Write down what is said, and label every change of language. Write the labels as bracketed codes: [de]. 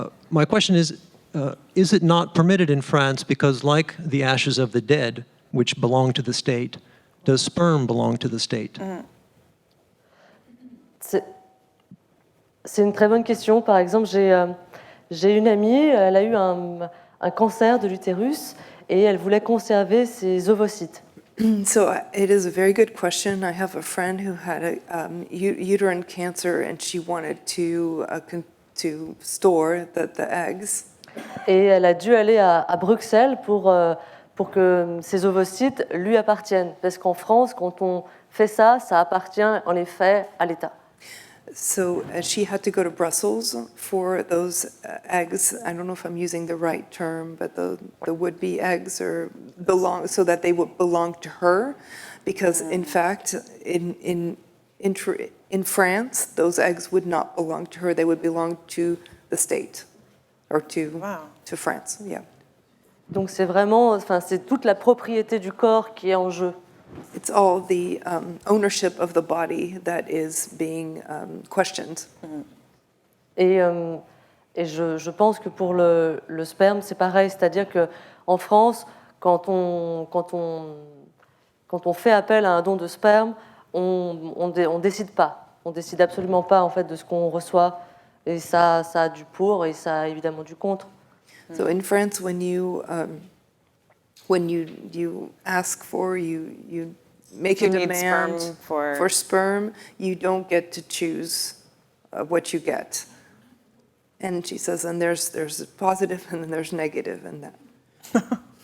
[en] My question is it not permitted in France because, like the ashes of the dead, which belong to the state, does sperm belong to the state? [fr] C'est une très bonne question. Par exemple, j'ai une amie, elle a eu un cancer de l'utérus et elle voulait conserver ses ovocytes. [en] So it is a very good question. I have a friend who had a uterine cancer and she wanted to store the eggs. [fr] Et elle a dû aller à Bruxelles pour que ces ovocytes lui appartiennent. Parce qu'en France, quand on fait ça, ça appartient en effet à l'État. [en] So she had to go to Brussels for those eggs. I don't know if I'm using the right term, but the would-be eggs belong so that they would belong to her, because in fact, in France, those eggs would not belong to her. They would belong to the state, or to France. Yeah. [fr] Donc c'est vraiment, enfin c'est toute la propriété du corps qui est en jeu. [en] It's all the ownership of the body that is being questioned. [fr] Et je pense que pour le sperme, c'est pareil, c'est-à-dire qu'en France, quand on fait appel à un don de sperme, on décide pas. On décide absolument pas en fait de ce qu'on reçoit. Et ça a du pour et ça a évidemment du contre. [en] So in France, when you ask for, you make a demand for sperm, you don't get to choose what you get. And she says, and there's a positive and then there's negative in that.